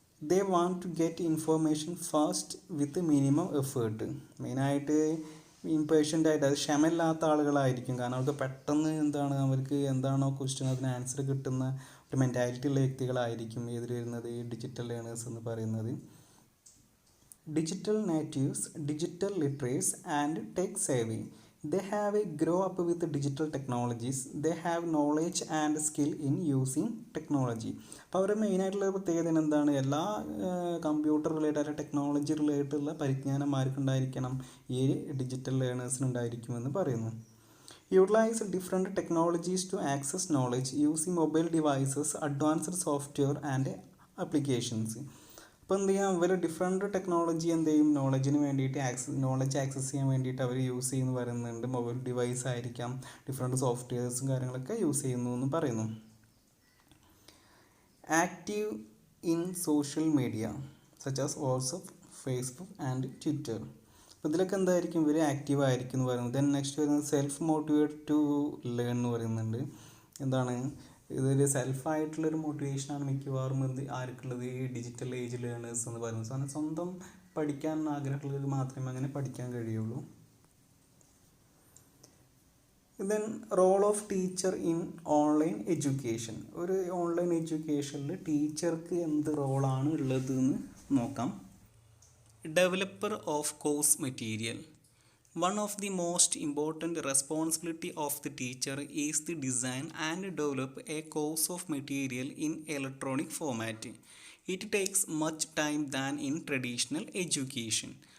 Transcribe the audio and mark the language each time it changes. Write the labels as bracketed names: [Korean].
[English] They want to get information fast with minimum effort. [Malayalam] മെയിനായിട്ട് impatient ആയിട്ട്, അത് ക്ഷമയില്ലാത്ത ആളുകളായിരിക്കും. കാരണം അവർക്ക് പെട്ടെന്ന് അവർക്ക് എന്താണോ ക്വസ്റ്റ്യൻ അതിന് ആൻസർ കിട്ടുന്ന ഒരു മെൻറ്റാലിറ്റി ഉള്ള വ്യക്തികളായിരിക്കും ഇതിൽ വരുന്നത് ഈ ഡിജിറ്റൽ ലേണേഴ്സ് എന്ന് പറയുന്നത്. [English] digital natives, digital literates, and tech savvy. They have a grow up with digital technologies. They have knowledge and skill in using technology. [Malayalam] അപ്പോൾ അവരുടെ മെയിനായിട്ടുള്ള പ്രത്യേകത എന്താണ്? എല്ലാ കമ്പ്യൂട്ടർ റിലേറ്റഡ് അല്ലെങ്കിൽ ടെക്നോളജി റിലേറ്റഡുള്ള പരിജ്ഞാനം ആർക്കുണ്ടായിരിക്കണം? ഈ ഡിജിറ്റൽ ലേണേഴ്സിനുണ്ടായിരിക്കുമെന്ന് പറയുന്നു. [English] Utilize different technologies to access knowledge using mobile devices, advanced software and applications. [Malayalam] അപ്പോൾ എന്ത് ചെയ്യാം, ഇവർ ഡിഫറെൻറ്റ് ടെക്നോളജി എന്ത് ചെയ്യും, നോളജിന് വേണ്ടിയിട്ട് നോളജ് ആക്സസ് ചെയ്യാൻ വേണ്ടിയിട്ട് അവർ യൂസ് ചെയ്യുന്നു പറയുന്നുണ്ട്. മൊബൈൽ ഡിവൈസ് ആയിരിക്കാം, ഡിഫറെൻറ്റ് സോഫ്റ്റ്വെയർസും കാര്യങ്ങളൊക്കെ യൂസ് ചെയ്യുന്നു എന്ന് പറയുന്നു. [English] Active in social media such as WhatsApp, Facebook and Twitter. [Malayalam] അപ്പോൾ ഇതിലൊക്കെ എന്തായിരിക്കും, ഇവർ ആക്റ്റീവ് ആയിരിക്കും എന്ന് പറയുന്നത്. ദെൻ നെക്സ്റ്റ് വരുന്നത് [English] self motivate to learn [Malayalam] എന്ന് പറയുന്നുണ്ട്. എന്താണ്, ഇതൊരു സെൽഫായിട്ടുള്ളൊരു മോട്ടിവേഷനാണ് മിക്കവാറും ആർക്കുള്ളത്, ഈ ഡിജിറ്റൽ ഏജ് ലേണേഴ്സ് എന്ന് പറയുന്നത്. കാരണം സ്വന്തം പഠിക്കാൻ ആഗ്രഹമുള്ളവർ മാത്രമേ അങ്ങനെ പഠിക്കാൻ കഴിയുള്ളൂ. [English] Then role of teacher in online education. [Malayalam] ഒരു ഓൺലൈൻ എഡ്യൂക്കേഷനിൽ ടീച്ചർക്ക് എന്ത് റോളാണ് ഉള്ളതെന്ന് നോക്കാം. [English] Developer of course material. One of the most important responsibility of the teacher is to design and develop a course of material in electronic format. It takes much time than in traditional education.